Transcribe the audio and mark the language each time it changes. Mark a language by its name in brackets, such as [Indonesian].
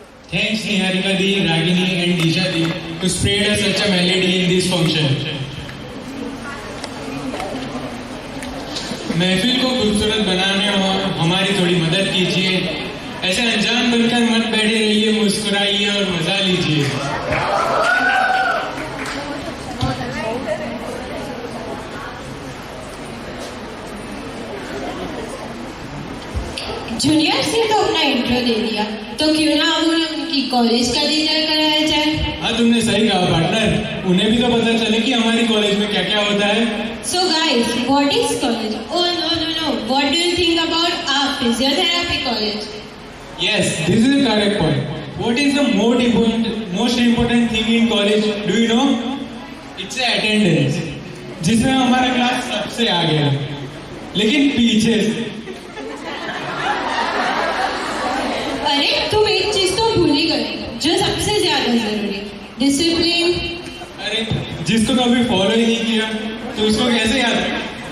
[English] Thanks Niharika Di, Ragini and Disha Di to spread us such a melody in this function. [Hindi] महफिल को खूबसूरत बनाने और हमारी थोड़ी मदद कीजिए ऐसे अनजान बनकर मत बैठे रहिए, मुस्कुराइए और मजा लीजिए। जूनियर से तो अपना इंट्रो दे दिया, तो क्यों ना अब उनकी कॉलेज का दीदार कराया जाए। हाँ, तुमने सही कहा पार्टनर, उन्हें भी तो पता चले कि हमारी कॉलेज में क्या क्या होता है। [English] So guys, what is college? Oh no. What do you think about our physiotherapy college? Yes, this is a correct point. What is the most important thing in college? Do you know? It's attendance, [Hindi] जिसमें हमारा class सबसे आगे है, लेकिन पीछे से। अरे तुम एक चीज तो भूल ही गए, जो सबसे ज्यादा जरूरी, डिसिप्लिन। अरे जिसको कभी फॉलो ही नहीं किया तो उसको कैसे याद रखें?